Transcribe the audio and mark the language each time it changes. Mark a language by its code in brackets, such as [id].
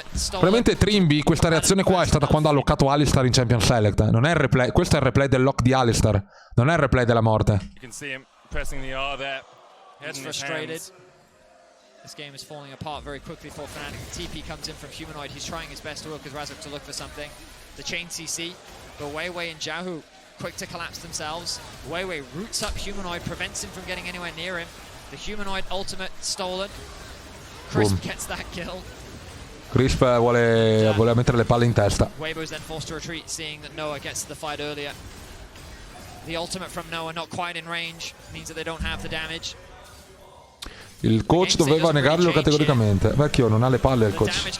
[it] Probabilmente Trimby questa reazione qua è stata quando ha loccato Alistar in Champion Select. Non è il replay, questo è il replay del lock di Alistar, non è il replay della morte. [en] You can see him pressing the R there. He's frustrated. This game is falling apart very quickly for Fnatic. TP comes in from Humanoid. He's trying his best to work with Razok to look for something. The chain CC, but Weiwei and Xiaohu quick to collapse themselves. Weiwei roots up Humanoid, prevents him from getting anywhere near him. The Humanoid ultimate stolen. Crisp gets that kill. [it] Crisp vuole mettere le palle in testa. [en] Weibo is then forced to retreat, seeing that Noah gets to the fight earlier. The ultimate from Noah not quite in range, means that they don't have the damage. [it] Il coach doveva negarlo categoricamente. Vecchio, non ha le palle il coach.